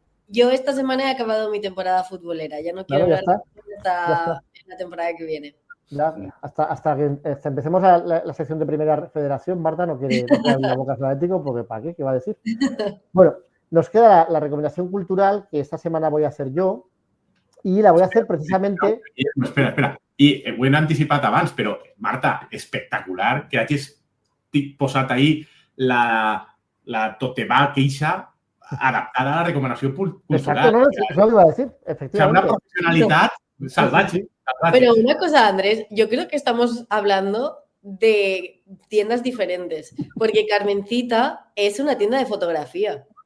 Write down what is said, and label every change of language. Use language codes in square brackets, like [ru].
[es] yo esta semana he acabado mi temporada futbolera. Ya no quiero hablar hasta la temporada que viene. Ya, hasta que empecemos la sección de Primera Federación, Marta no quiere abrir la boca al Atlético, porque ¿para qué? ¿Qué va a decir? Bueno, nos queda la recomendación cultural que esta semana voy a hacer yo y la voy a hacer precisamente... Espera. [ca] I ho hem anticipat abans, però, Marta, espectacular que hagis posat ahí la toteva queixa adaptada a la recomanació cultural. [es] Exacto, no, eso lo iba a decir, efectivamente. O sea, una profesionalitat salvaje. Pero una cosa, Andrés, yo creo que estamos hablando de tiendas diferentes, porque Carmencita es una tienda de fotografía.